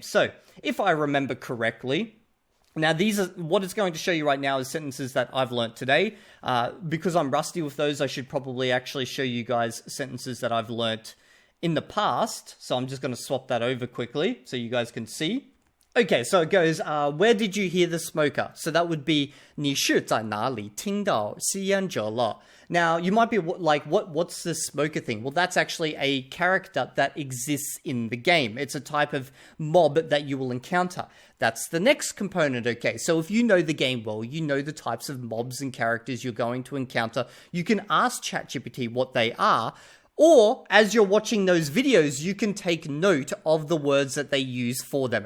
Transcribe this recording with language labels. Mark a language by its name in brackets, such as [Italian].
[English] So, if I remember correctly, now these are, what it's going to show you right now is sentences that I've learnt today. Because I'm rusty with those, I should probably actually show you guys sentences that I've learnt in the past. So I'm just going to swap that over quickly so you guys can see. Okay, so it goes, where did you hear the smoker? So that would be, [Chinese] 你是在哪里听到吸烟者了? [English] Now, you might be like, what's the smoker thing? Well, that's actually a character that exists in the game. It's a type of mob that you will encounter. That's the next component, okay? So if you know the game well, you know the types of mobs and characters you're going to encounter. You can ask ChatGPT what they are. Or, as you're watching those videos, you can take note of the words that they use for them.